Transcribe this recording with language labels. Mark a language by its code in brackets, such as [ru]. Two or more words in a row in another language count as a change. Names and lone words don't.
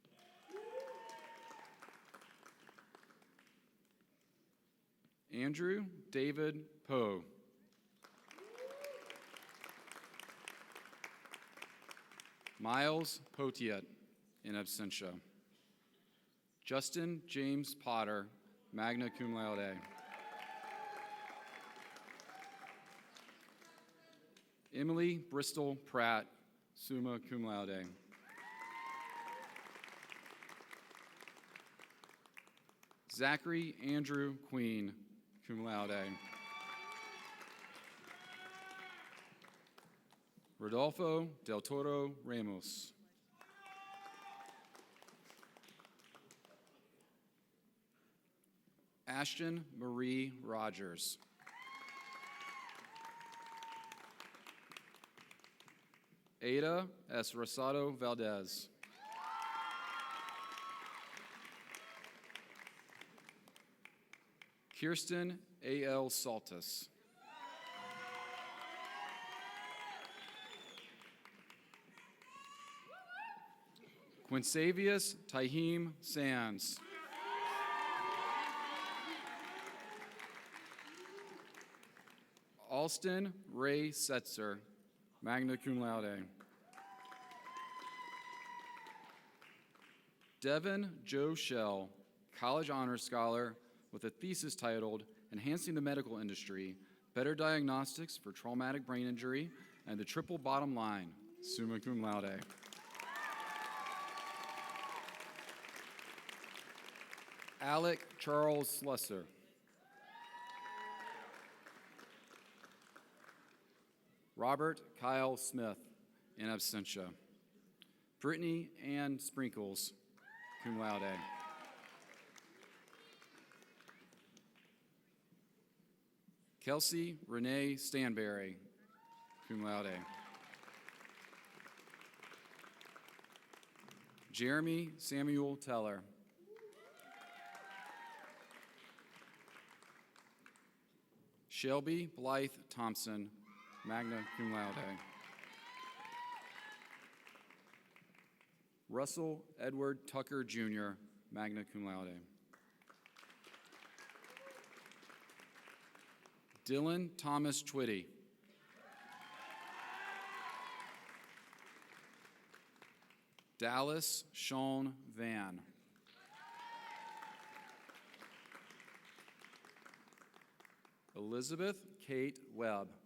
[en] Andrew David Poe. Miles Potiet, [la] in absentia. [en] Justin James Potter, [la] magna cum laude. [en] Emily Bristol Pratt, [la] summa cum laude. [en] Zachary Andrew Queen, [la] cum laude. [en] Rodolfo Del Toro Ramos. Ashton Marie Rogers. Ada S. Rosado Valdez. Kirsten A.L. Saltis. Quinsavius Tahim Sands. Alston Ray Setzer, [la] magna cum laude. [en] Devin Joe Shell, college honors scholar with a thesis titled Enhancing the Medical Industry, Better Diagnostics for Traumatic Brain Injury, and the Triple Bottom Line, [la] summa cum laude. [en] Alec Charles Slusser. Robert Kyle Smith, [la] in absentia. [en] Brittany Ann Sprinkles, [la] cum laude. [en] Kelsey Renee Stanberry, [la] cum laude. [en] Jeremy Samuel Teller. Shelby Blythe Thompson, [la] magna cum laude. [en] Russell Edward Tucker Jr., [la] magna cum laude. [en] Dylan Thomas Twitty. Dallas Sean Van. Elizabeth Kate Webb.